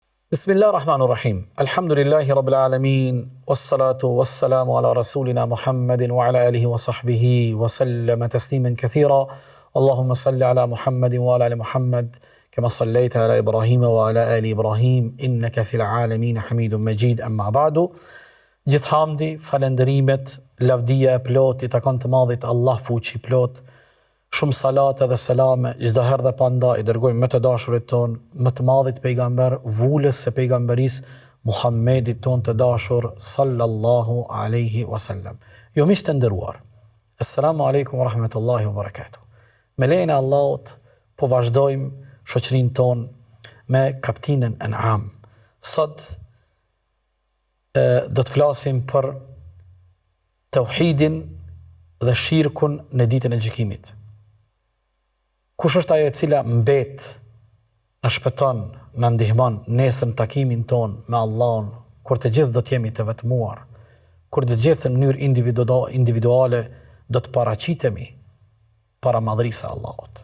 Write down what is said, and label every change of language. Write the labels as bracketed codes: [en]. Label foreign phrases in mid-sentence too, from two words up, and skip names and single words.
[ar] بسم الله الرحمن الرحيم الحمد لله رب العالمين والصلاة والسلام على رسولنا محمد وعلى آله وصحبه وسلم تسليما كثيرا. اللهم صل على محمد وعلى آل محمد كما صليت على إبراهيم وعلى آل إبراهيم إنك في العالمين حميد مجيد. أما بعد. [sq] Gjithë hamdi, falenderimet, lavdia e plot i takon të madhit Allah fuqi plot. Shumë salate dhe selame, çdo herë dhe panda i dërgojmë më të dashurit ton, më të madhit pejgamber, vulës së pejgamberis, Muhammedit ton të dashur, [ar] صلى الله عليه وسلم. [sq] Jo miq të nderuar. [ar] السلام عليكم ورحمة الله وبركاته. [sq] Me lejen e Allahut po vazhdojmë shoqërinë ton me kapitullin An'am. Sot do të flasim për tauhidin dhe shirkun në ditën e gjykimit. Kush është ajo e cila mbet, na shpëton, na ndihmon nesër në takimin ton me Allahun, kur të gjithë do të jemi të vetmuar, kur të gjithë në mënyrë individuale do të paraqitemi para madhërisë së Allahut.